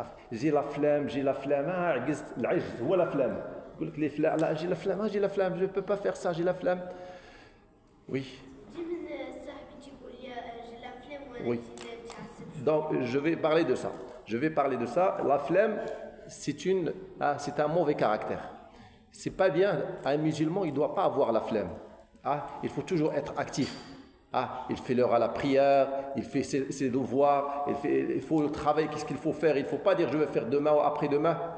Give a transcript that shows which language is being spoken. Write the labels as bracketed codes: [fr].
[fr] J'ai la flemme, [ar] عجزت العجز هو [fr] la flemme. [ar] يقول لك [fr] j'ai la flemme, je ne peux pas faire ça, j'ai la flemme. Oui. [ar] دي من صاحبتي يقول لي [fr] j'ai la flemme [ar] وانا [fr] Oui. [ar] متعصب [fr] Donc, je vais parler de ça. Je vais parler de ça. La flemme, c'est un mauvais caractère. C'est pas bien. Un musulman, il ne doit pas avoir la flemme. Il faut toujours être actif. Il fait l'heure à la prière, il fait ses devoirs, il faut le travail, qu'est-ce qu'il faut faire. Il ne faut pas dire je vais faire demain ou après-demain.